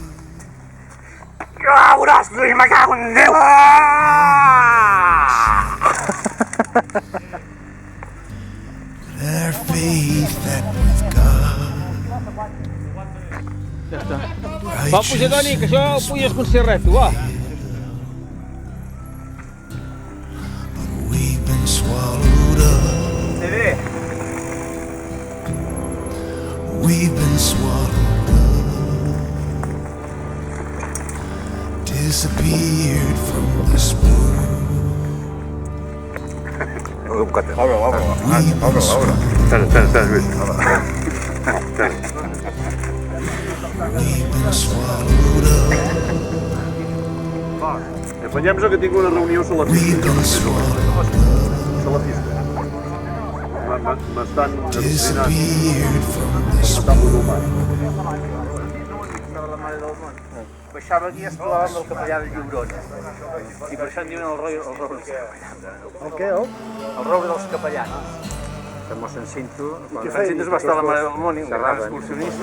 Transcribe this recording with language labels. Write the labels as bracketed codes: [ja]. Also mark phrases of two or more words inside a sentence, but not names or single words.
[ca] Veuràs, Lluís, me cago en Déu! [en] Our faith that with God [ca] Ja està. Va, puja, Toni, que això ho puges com si res, tu, va. [en] we've been swallowed up. We've been swallowed up, disappeared from this world. We've been swallowed up. We've been swallowed up. [ca] Afanyem-nos que tinc una reunió salafista. [en] We've been swallowed [ca] Salafista. M'estan [en] disappeared from this [ca] Baixava aquí i es trobava amb el capellà de Llobrona. I per això en diuen el roure dels capellans. El què, el? El roure dels capellans. Que mossèn Cinto, quan mossèn Cinto es va estar a la Mare del Món, un gran excursionista.